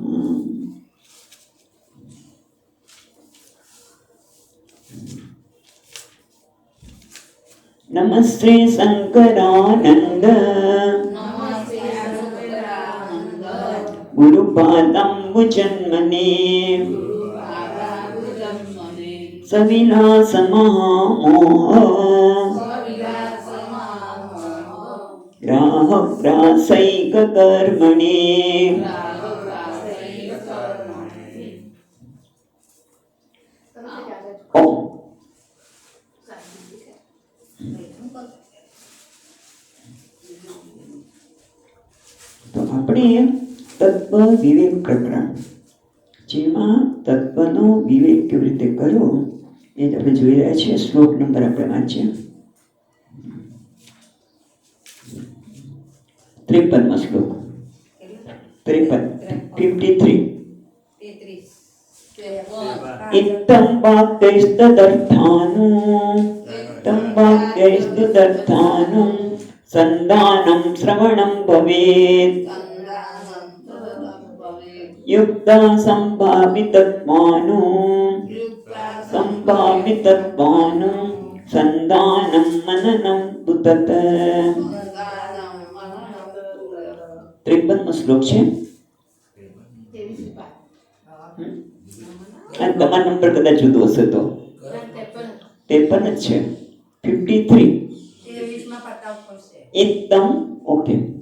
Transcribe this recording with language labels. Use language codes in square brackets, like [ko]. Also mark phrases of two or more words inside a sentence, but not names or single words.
[sa] नमस्ते शंकरानंद गुरुपादम्बुजन्मने सविलासमहामोह राहग्रासैककर्मणे [gu] तो આપણે તત્વ વિવેક પ્રકરણ જેમાં તત્વનો વિવેક કેવી રીતે કરવો એ આપણે જોઈ રહ્યા છીએ. શ્લોક નંબર આપણે વાંચીએ 53 શ્લોક [sa] 53 इत्थं वाक्यैस्तदर्थानु संदानं श्रवणं भवेत् युक्ता संभावितत्वानु संदानं मननं तु तत्. [gu] 53 શ્લોક છે. તમારો નંબર કદાચ જુદો હશે તો 53 જ છે. 53 એકદમ ઓકે.